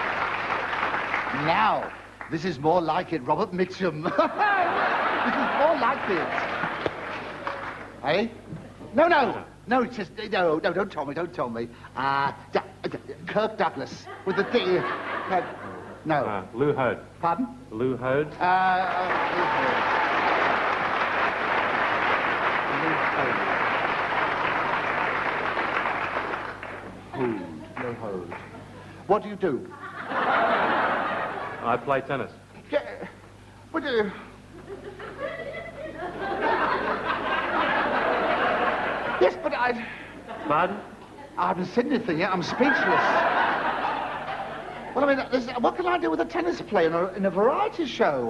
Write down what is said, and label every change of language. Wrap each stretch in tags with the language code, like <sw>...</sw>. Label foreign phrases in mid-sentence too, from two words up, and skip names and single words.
<en>Now, this is more like it, Robert Mitchum. This is more like it. Eh? No, it's just, no, don't tell me. Kirk Douglas, with the thing. No. Lou Howerd. Pardon? Lou Howerd. Lou Howerd. Lou Howerd. What do you do? I play tennis. Yeah, but yes, but Pardon? I haven't said anything yet. I'm speechless. Well, I mean, what can I do with a tennis player in a variety show?</en>